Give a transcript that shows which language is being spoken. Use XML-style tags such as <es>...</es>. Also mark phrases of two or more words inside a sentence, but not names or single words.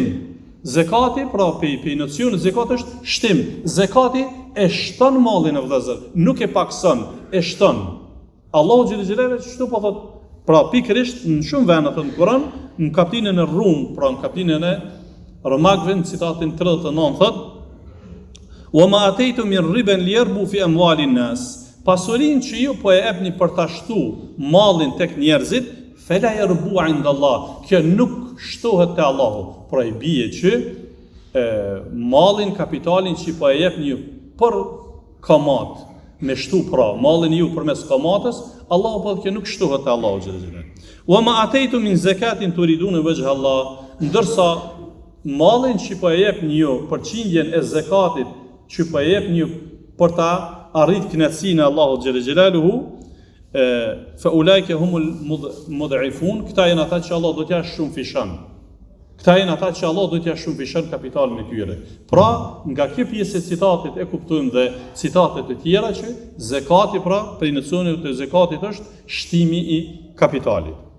<sq>Zekati, pra pe nocionit zekati është shtim. Zekati e shton mallin e vëllezër, nuk e pakson, e shton. Allahu xhël xhelal çështu po thot, pra pikërisht në shumë vende të Kur'an, në kapitullin e Rum, pra në kapitullin e Romakëve, në citatin 39 thot:</sq> <ar>"وما آتيتم من ربا ليربو في أموال الناس."</ar> <sq>Pasurinë që ju po e jepni për ta shtu mallin tek njerëzit,</sq> <ar>فلا يربو عند الله.</ar> <sq>Kjo nuk shtohet te Allahu. Pra i bie që mallin, kapitalin që po e jepni ju për kamat, me shtu pra mallin ju përmes kamatës, Allahu po kjo nuk shtohet te Allahu xhël xhël.</sq> <ar>وما آتيتم من زكاة تريدون وجه الله.</ar> <sq>Ndërsa mallin që po e jepni ju për qindjen e zakatit që po e jepni ju për ta arrit kënaqësinë e Allahut xhël xhelaluhu,</sq> <ar>فأولئك هم المضعفون.</ar> <sq>Këta janë ata që Allah do t'ja shumë fishon. Këta janë ata që Allah do t'ja shumë fishon kapitalin e tyre. Pra, nga kjo pjesë e citatit e kuptojmë dhe citatet e tjera që zekati, pra, prej nocionit të zekatit është shtimi i kapitalit.</sq>